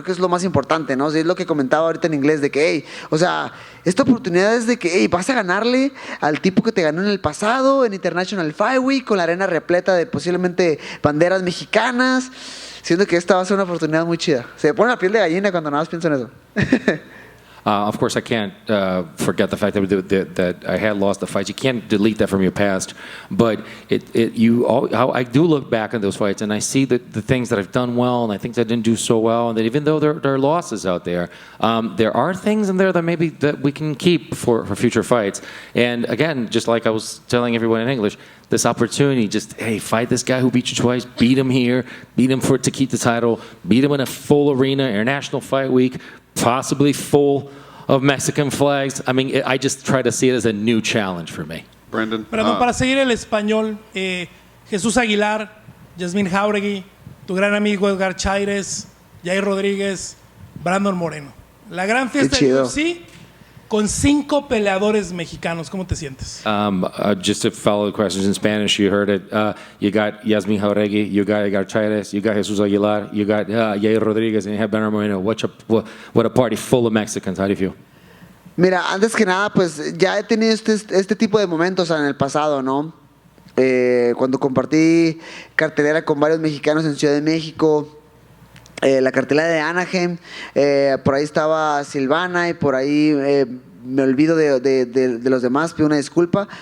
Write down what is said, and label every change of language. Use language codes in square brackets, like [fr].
[es] Creo que es lo más importante, ¿no? Es lo que comentaba ahorita en inglés, de que, hey, o sea, esta oportunidad es de que, hey, vas a ganarle al tipo que te ganó en el pasado, en International Flyweight, con la arena repleta de posiblemente banderas mexicanas. Siento que esta va a ser una oportunidad muy chida. Se me pone la piel de gallina cuando nada más pienso en eso. [en] Of course, I can't forget the fact that I had lost the fights. You can't delete that from your past, but I do look back on those fights and I see the things that I've done well and I think that I didn't do so well, and that even though there are losses out there, there are things in there that maybe that we can keep for future fights. And again, just like I was telling everyone in English, this opportunity, just, hey, fight this guy who beat you twice, beat him here, beat him to keep the title, beat him in a full arena, International Fight Week, possibly full of Mexican flags. I mean, I just try to see it as a new challenge for me. [es] Brandon, para seguir el español, Jesús Aguilar, Yasmín Jauregui, tu gran amigo Edgar Chaires, Jair Rodríguez, Brandon Moreno. La gran fiesta de UFC con 5 peleadores mexicanos. ¿Cómo te sientes? [en] Just to follow the questions in Spanish, you heard it. You got Yasmín Jauregui, you got Edgar Chaires, you got Jesús Aguilar, you got Jair Rodríguez, and you have Brandon Moreno. What a party full of Mexicans. How do you feel? [es] Mira, antes que nada, pues ya he tenido este tipo de momentos en el pasado, ¿no? Cuando compartí cartelera con varios mexicanos en Ciudad de México, la cartelera de Anaheim, por ahí estaba Silvana y por ahí me olvido de los demás, pido una disculpa.